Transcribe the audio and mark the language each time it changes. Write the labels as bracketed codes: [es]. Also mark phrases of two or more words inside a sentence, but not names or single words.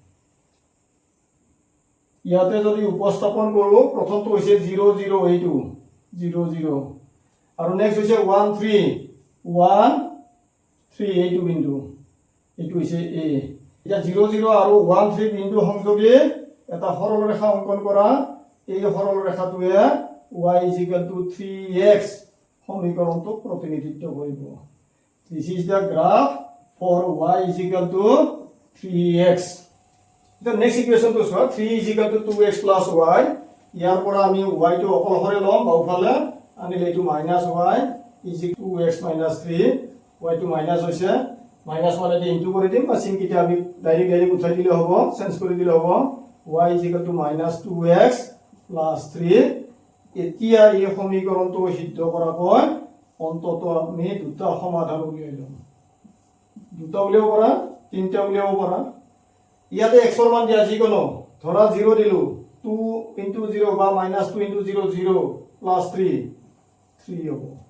[as] ইয়াতে যদি উপস্থাপন কৰো প্ৰথমটো হৈছে 0 0 এইটো 0 0 আৰু নেক্সট হৈছে 1 3 1 3 এইটো বিন্দু এইটো হৈছে a এটা 0 0 আৰু 1 3 বিন্দু সংযোগে এটা সৰল ৰেখা অংকন কৰা এই সৰল ৰেখাটোৱে y 3x সমীকৰণটো প্ৰতিনিধিত্ব কৰিব [en] this is the graph for y 3x the next equation to solve 3 is equal to 2x plus y [as] ইয়াৰ পৰা আমি y টো অকলহৰে লম বাওফালে আনিলে এইটো [en] -y is equal to 2x minus 3 [as] y টো মাইনাস হৈছে -1 এদি ইনটু কৰি দিম বা চিন কিটা আমি ডাইৰেক্ট উঠাই দিলে হ'ব চেঞ্জ কৰি দিলে হ'ব [en] y is equal to -2x plus 3 [as] এতিয়া এই সমীকৰণটো সিদ্ধ কৰাকৈ অন্ততঃ আমি দুটা সমাধান উলিয়াই লম দুটা উলিয়াব পাৰা তিনটা উলিয়াব পাৰা ইয়াতে x ৰ মান দিয়া যিকোনো ধৰা 0 দিলো 2 into 0 বা -2 into 0 0 plus 3 হ'ব